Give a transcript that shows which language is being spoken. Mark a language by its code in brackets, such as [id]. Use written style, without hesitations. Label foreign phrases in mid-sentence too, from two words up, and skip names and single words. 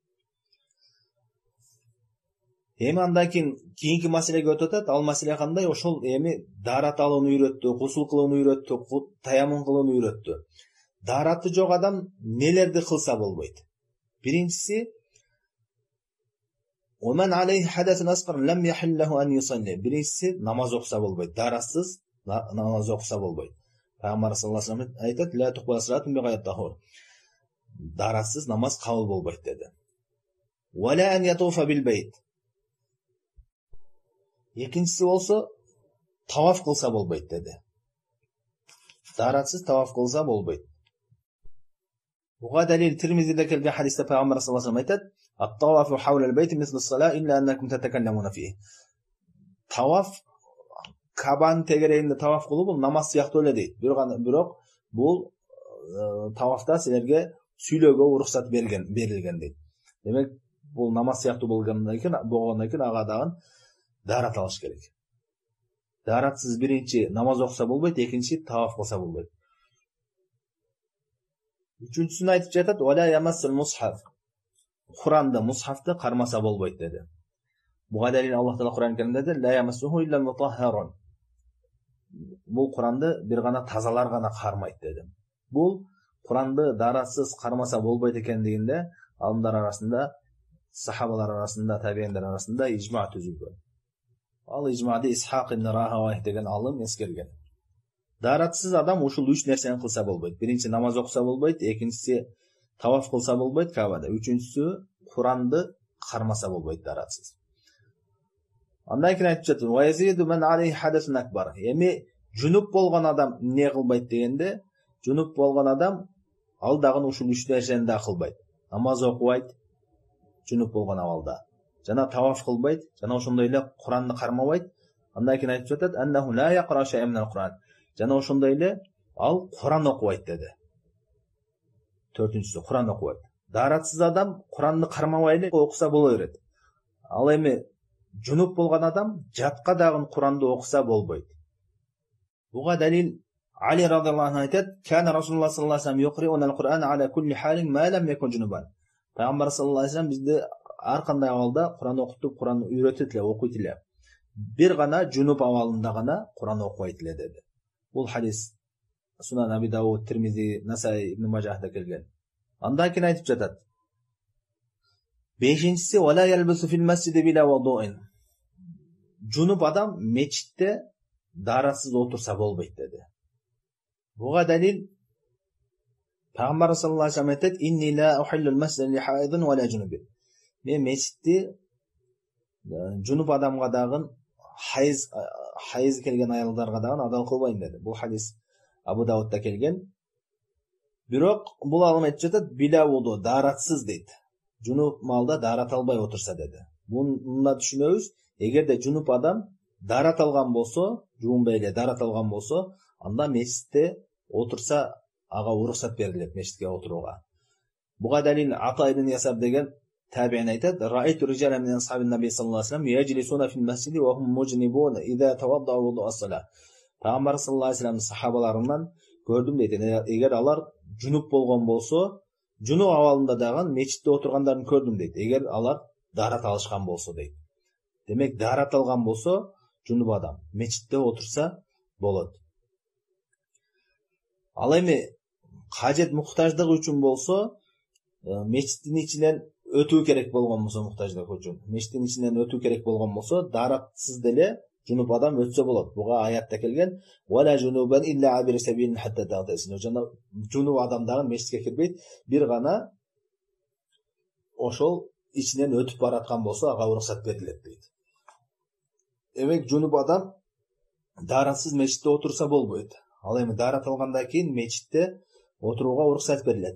[ky] Эми андан кийинки маселеге өтүп атат. Ал маселе кандай? Ошол эми даарат алууну үйрөттү, гусул кылууну үйрөттү, таяммун кылууну үйрөттү. Даараты жок адам нелерди кылса болбойт? [ar] Биринчиси: "ومن عليه حدث أصغر لم يحل له أن يصلي." [ky] Биринчиси намаз окуса болбойт. Даратсыз намаз окуса болбойт. Пайгамбар [ar] صلى الله عليه وسلم [ky] айтат: [ar] "لا تقبل صلاة بغير طهور." [ky] Даратсыз намаз кабыл болбойт деди. [ar] "ولا أن يطوف بالبيت." [ky] Экинчиси болсо таваф кылса болбойт деди. Даратсыз таваф кылса болбойт. Буга далил Тирмизиде келген хадисте пайгамбар [ar] صلى الله عليه وسلم [ky] айтат: [ar] "الطواف حول البيت مثل الصلاة إلا أنكم تتكلمون في." [ky] Таваф, Кабанын тегерегинде таваф кылуу бул намаз сыяктуу эле дейт. Бирок бул тавафта силерге сүйлөөгө уруксат берилген дейт. Демек бул намаз сыяктуу болгондон кийин ага дагы даарат алыш керек. Daaratсыз биринчи намаз окуса болбойт, экинчи таваф кылса болбойт. Үчүнчүсүн айтып жатат: [ar] "ولا يمس المصحف." [ky] Куранды, мусхафты кармаса болбойт деди. Буга далил Аллах Таала Куран Каримде: [ar] "لا يمسه إلا المطهرون." [ky] Бул Куранды бир гана тазалар гана кармайт деди. Бул Куранды daaratсыз кармаса болбойт экендигинде алымдар арасында, сахабалар арасында, табииндер арасында ижма түзүлгөн. Ал ижмады Исхак ибн Рахавайх деген алым эскерген. Daaratсыз адам ушул 3 нерсени кылса болбойт. Биринчи намаз окуса болбойт, экинчиси таваф кылса болбойт Кабада, үчүнчүсү Куранды кармаса болбойт daaratсыз. Андан кийин айтып жатат: [ar] "ويزيد من عليه حدث أكبر." [ky] Эми жунуп болгон адам эмне кылбайт дегенде, жунуп болгон адам ал дагы ушул 3 нерсени да кылбайт. Намаз окубайт жунуп болгон абалда. Жана таваф кылбайт, жана ошондой эле Куранды кармабайт. Андан кийин айтып жатат: [ar] "أنه لا يقرأ شيئا من القرآن." [ky] Жана ошондой эле ал Куран окубайт деди. Төртүнчүсү Куран окубайт. Daaratсыз адам Куранды кармабай эле окуса боло берет. Ал эми жунуп болгон адам жатка дагы Куранды окуса болбойт. Буга далил Али [ar] رضي الله عنه [ky] айтат: [ar] "كان رسول الله صلى الله عليه وسلم يقرئنا القرآن على كل حال ما لم يكن جنبا." [ky] Пайгамбар [ar] صلى الله عليه وسلم [ky] бизди ар кандай абалда Куран окутуп, Куранды үйрөтөт эле, окуйт эле. Бир гана жунуп абалында гана Куран окубайт эле деди. Бул хадис Сунан Аби Дауд, Тирмизи, Насаи, Ибн Мажахда келген. Андан кийин айтып жатат: "Бешинчиси [ar] ولا يلبث في المسجد بلا وضوء." [ky] Жунуп адам мечитте daaratсыз отурса болбойт деди. Буга далил Пайгамбар [ar] صلى الله عليه وسلم [ky] айтат: [ar] "إني لا أحل المسجد لحائض ولا جنب." [ky] Мен мечитти жунуп адамга дагы хайыз келген аялдарга дагы адал кылбайм деди. Бул хадис Абу Даудда келген. Бирок бул алым айтып жатат: [ar] "بلا وضوء", [ky] daaratсыз дейт. Жунуп малда daarat албай отурса деди. Мунда түшүнөбүз, эгерде жунуп адам daarat алган болсо, жуунбай эле daarat алган болсо, анда мечитте отурса ага уруксат берилет мечитке отурууга. Буга далил Ата ибн Ясар деген табиин айтат: [ar] "رأيت رجالا من أصحاب النبي صلى الله عليه وسلم يجلسون في المسجد وهم مجنبون إذا توضؤوا وضوء الصلاة." [ky] Пайгамбар [ar] صلى الله عليه وسلم [ky] сахабаларынан көрдүм дейт. Эгер алар жунуп болгон болсо, жунуп абалында дагы мечитте отургандарын көрдүм дейт. Эгер алар дарат алышкан болсо дейт. Демек дарат алган болсо, жунуп адам мечитте отурса болот. Ал эми кажет муктаждык үчүн болсо, мечиттин ичинен өтүү керек болгон болсо, муктаждык үчүн мечиттин ичинен өтүү керек болгон болсо, даратсыз деле жунуп адам өтсө болот. Буга аятта келген: [ar] "ولا جنبا إلا عابري سبيل حتى تغتسلوا." [ky] Жана жунуп адам дагы мечитке кирбейт, бир гана ошол ичинен өтүп бараткан болсо, ага уруксат берилет дейт. Демек жунуп адам даратсыз мечитте отурса болбойт. Ал эми дарат алгандан кийин мечитте отурууга уруксат берилет.